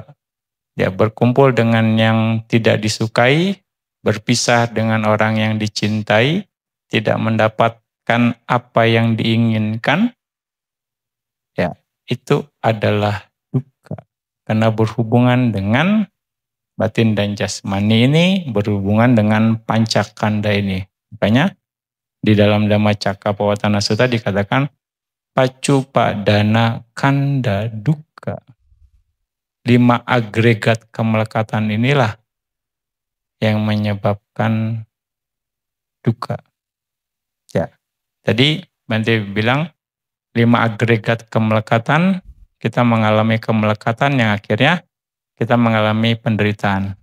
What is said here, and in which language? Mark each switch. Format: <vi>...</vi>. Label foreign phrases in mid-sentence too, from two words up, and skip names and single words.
<id>Ya, berkumpul dengan yang tidak disukai, berpisah dengan orang yang dicintai, tidak mendapatkan apa yang diinginkan. Ya, itu adalah duka. Karena berhubungan dengan batin dan jasmani ini, berhubungan dengan pancakanda ini. Makanya di dalam Dhammacakkappavattana Sutta dikatakan</id> <pi>Paccupadana kanda dukkha.</pi> <id>5 agregat kemelekatan inilah yang menyebabkan duka. Ya, tadi Bante bilang 5 agregat kemelekatan, kita mengalami kemelekatan yang akhirnya kita mengalami penderitaan.</id>